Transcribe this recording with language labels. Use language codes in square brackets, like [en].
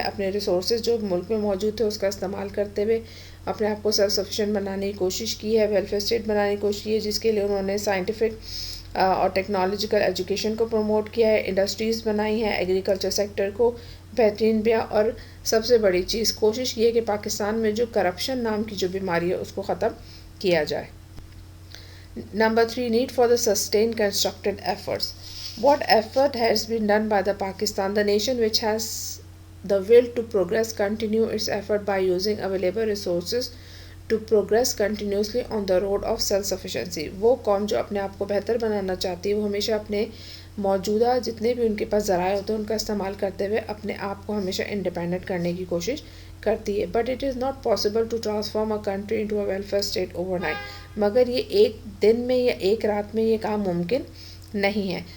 [ur] اپنے ریسورسز جو ملک میں موجود تھے اس کا استعمال کرتے ہوئے اپنے آپ کو سیلف سفیشینٹ بنانے کی کوشش کی ہے، ویلفیئر اسٹیٹ بنانے کی کوشش کی ہے، جس کے لیے انہوں نے سائنٹیفک اور ٹیکنالوجیکل ایجوکیشن کو پروموٹ کیا ہے، انڈسٹریز بنائی ہیں، ایگریکلچر سیکٹر کو بہترین بیا، اور سب سے بڑی چیز کوشش کی ہے کہ پاکستان میں جو کرپشن نام کی جو بیماری ہے اس کو ختم کیا جائے. [en] Number 3 need for the sustained constructed efforts. What effort has been done by the Pakistan, the nation which has the will to progress, continue its effort by using available resources to progress continuously on the road of self-sufficiency. [ur] وہ قوم جو اپنے آپ کو بہتر بنانا چاہتی ہے وہ ہمیشہ اپنے موجودہ جتنے بھی ان کے پاس ذرائع ہوتے ہیں ان کا استعمال کرتے ہوئے اپنے آپ کو ہمیشہ انڈیپینڈنٹ کرنے کی کوشش کرتی ہے. [en] But it is not possible to transform a country into a welfare state overnight. [ur] مگر یہ ایک دن میں یا ایک رات میں یہ کام ممکن نہیں ہے.